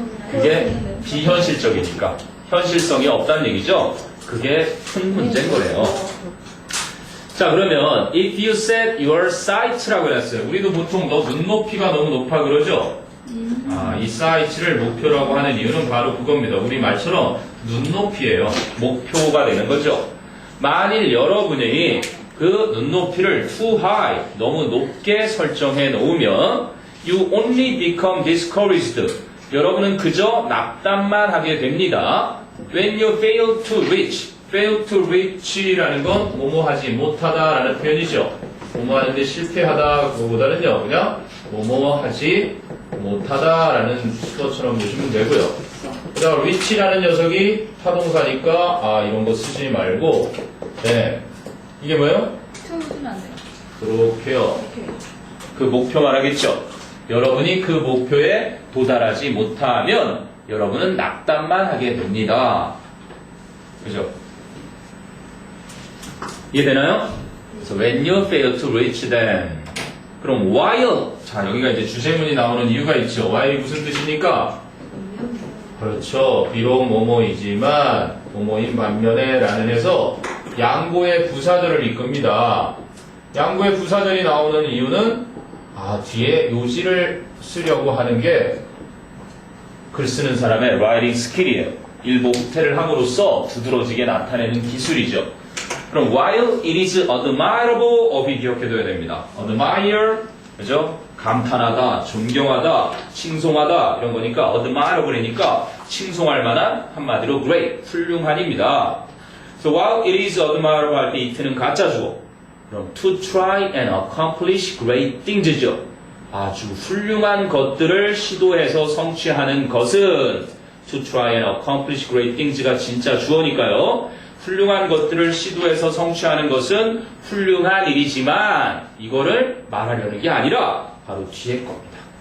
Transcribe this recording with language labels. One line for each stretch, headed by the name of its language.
Korean: 그게 비현실적이니까 현실성이 없다는 얘기죠. 그게 큰 문제인 거예요. 자, 그러면
English: if you set your sight
Korean: 라고 해놨어요. 우리도 보통 너 눈높이가 너무 높아 그러죠. 이 sight를 목표라고 하는 이유는 바로 그겁니다. 우리 말처럼 눈높이에요. 목표가 되는 거죠. 만일 여러분이 그 눈높이를
English: too high,
Korean: 너무 높게 설정해 놓으면
English: you only become discouraged.
Korean: 여러분은 그저 낙담만 하게 됩니다.
English: When you fail to reach, fail to reach
Korean: 라는 건 뭐뭐 하지 못하다라는 표현이죠. 뭐뭐 하는데 실패하다 그거보다는요 그냥 뭐뭐 하지 못하다라는 것처럼 보시면 되고요. 그 다음 reach라는 녀석이 타동사니까 이런 거 쓰지 말고 네 이게 뭐예요? 처음 쓰면 안 돼요. 그렇게요. 그 목표 말하겠죠. 여러분이 그 목표에 도달하지 못하면 여러분은 낙담만 하게 됩니다. 그죠? 이해되나요? 그래서
English: when you fail to reach them.
Korean: 그럼 while. 자, 여기가 이제 주제문이 나오는 이유가 있죠. while이 무슨 뜻입니까? 그렇죠. 비록 뭐뭐이지만 뭐뭐인 반면에 라는 해서 양보의 부사절을 이끕니다. 양보의 부사절이 나오는 이유는 뒤에 요지를 쓰려고 하는 게 글 쓰는 사람의 writing skill이에요. 일보 후퇴를 함으로써 두드러지게 나타내는 기술이죠. 그럼
English: while it is admirable
Korean: 업이 기억해둬야 됩니다. admire, 그죠? 감탄하다, 존경하다, 칭송하다 이런 거니까 admirable이니까 칭송할 만한 한마디로 great, 훌륭한입니다.
English: So while it is admirable 할 때 it는
Korean: 가짜 주어. 그럼
English: to try and accomplish great things죠.
Korean: 아주 훌륭한 것들을 시도해서 성취하는 것은
English: to try and accomplish great things
Korean: 가 진짜 주어니까요. 훌륭한 것들을 시도해서 성취하는 것은 훌륭한 일이지만 이거를 말하려는 게 아니라 바로 뒤에 겁니다.